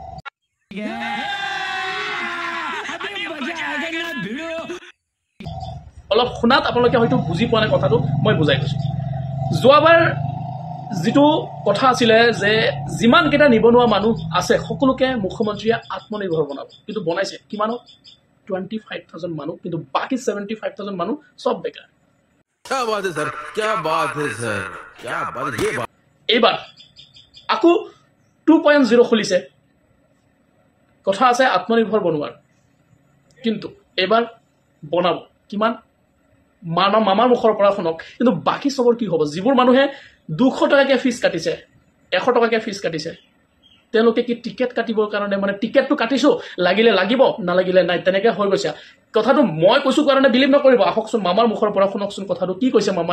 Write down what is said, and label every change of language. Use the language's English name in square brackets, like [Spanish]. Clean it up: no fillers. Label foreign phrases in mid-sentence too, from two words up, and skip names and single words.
[Assamese] অলপ শুনাত আপোনালোকে হয়তো বুজি পোৱা নাই কথাটো মই বুজাই কৈছো যোৱাবাৰ যেটো কথা আছিলে যে যিমান কেটা নিবনুৱা মানুহ আছে সকলোকে মুখ্যমন্ত্ৰীয়ে আত্মনিৰ্ভৰ বনাব কিন্তু বনাইছে কিমানো 25,000 মানুহ কিন্তু বাকি 75,000 মানুহ সব বেকাৰ [Hindi] क्या बात है सर क्या बात है सर क्या बात ये बात [Assamese] এবাৰ আকু 2.0 খুলিছে কথা আছে আত্মনিৰ্ভৰ বনোৱাৰ কিন্তু এবাৰ বনাব কিমান মামাৰ মুখৰ পৰা শুনক কিন্তু বাকি সবৰ কি হ'ব যিবোৰ মানুহে 200 টকাকে ফিস কাটিছে 100 টকাকে ফিস কাটিছে তেওঁলোকে কি টিকেট কাটিবৰ কাৰণে মানে টিকেটটো কাটিছো লাগিলে লাগিব নালাগিলে নাই তেনেকে হৈ গৈছে কথাটো মই কৈছো কাৰণে বিলিভ নকৰিব আহকচোন মামাৰ মুখৰ পৰা শুনকচোন কথাটো কি কৈছে মামাই